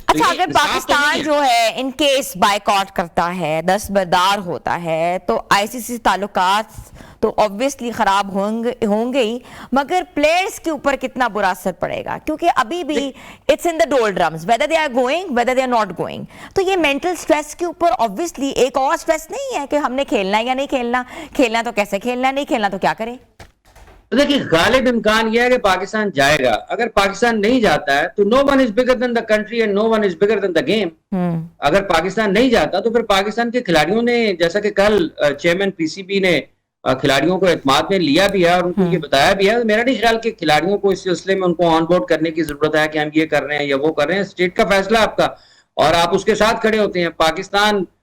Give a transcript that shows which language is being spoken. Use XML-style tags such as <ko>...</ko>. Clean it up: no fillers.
<ur>اچھا, اگر پاکستان جو ہے ان کیس بائیکاٹ کرتا ہے, دستبردار ہوتا ہے, تو آئی سی سی تعلقات تو obviously خراب ہوں گے ہی, مگر پلیئرز کے اوپر کتنا برا اثر پڑے گا؟ کیونکہ ابھی بھی</ur> <en>it's in the doldrums whether they are going whether they are not going.</en> <ur>تو یہ mental stress کے اوپر obviously ایک اور stress نہیں ہے کہ ہم نے کھیلنا ہے یا نہیں کھیلنا, کھیلنا تو کیسے کھیلنا ہے, نہیں کھیلنا تو کیا کریں؟ دیکھیں, غالب امکان یہ ہے کہ پاکستان جائے گا. اگر پاکستان نہیں جاتا ہے تو</ur> <en>no one is bigger than the country and no one is bigger than the game.</en> <ur>اگر پاکستان نہیں جاتا تو پھر پاکستان کے کھلاڑیوں نے, جیسا کہ کل چیئرمین پی سی بی نے کھلاڑیوں کو اعتماد میں لیا بھی ہے اور ان کو یہ بتایا بھی ہے, میرا نہیں خیال کہ کھلاڑیوں کو اس سلسلے میں ان کو آن بورڈ کرنے کی ضرورت ہے کہ ہم یہ کر رہے ہیں یا وہ کر رہے ہیں. اسٹیٹ کا فیصلہ آپ کا, اور آپ اس کے ساتھ کھڑے ہوتے ہیں. پاکستان</ur>